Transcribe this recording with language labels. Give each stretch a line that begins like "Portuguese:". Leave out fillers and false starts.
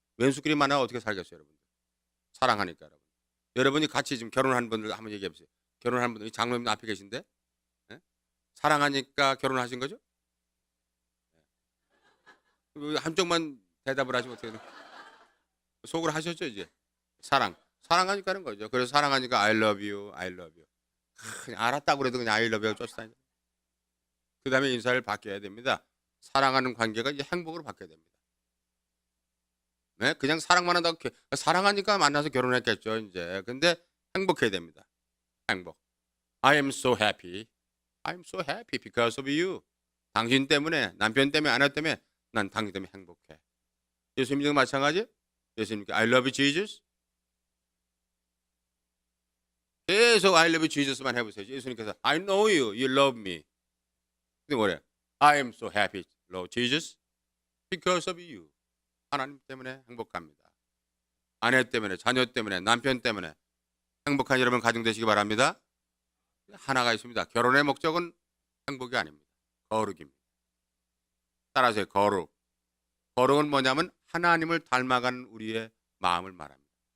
Korean: 왼수끼리 만나면 어떻게 살겠어요, 여러분? 사랑하니까 여러분. 여러분이 같이 지금 결혼한 분들 한번 얘기해 보세요. 결혼한 분들 장로님 앞에 계신데 네? 사랑하니까 결혼하신 거죠? 네. 한쪽만 대답을 하시면 어떻게 돼요? 속으로 하셨죠 이제. 사랑하니까 하는 거죠. 그래서 사랑하니까
English: I love you, I love you.
Korean: 그냥 알았다고 그래도 그냥
English: I love you
Korean: 쫓아다니죠. 그 다음에 인사를 바뀌어야 됩니다. 사랑하는 관계가 이제 행복으로 바뀌어야 됩니다. 네? 그냥 사랑만 한다고 사랑하니까 만나서 결혼했겠죠 이제. 근데 행복해야 됩니다. 행복.
English: I am so happy. I am so happy because of you.
Korean: 당신 때문에, 남편 때문에, 아내 때문에 난 당신 때문에 행복해. 예수님도 마찬가지. 예수님께
English: I love you Jesus.
Korean: 계속
English: I love you Jesus만
Korean: 해보세요. 예수님께서
English: I know you, you love me.
Korean: 근데 뭐래?
English: I am so happy, Lord Jesus, because of you.
Korean: 하나님 때문에 행복합니다. 아내 때문에, 자녀 때문에, 남편 때문에 행복한 여러분 가정 되시기 바랍니다. 하나가 있습니다. 결혼의 목적은 행복이 아닙니다. 거룩입니다. 따라서 거룩. 거룩은 뭐냐면 하나님을 닮아가는 우리의 마음을 말합니다.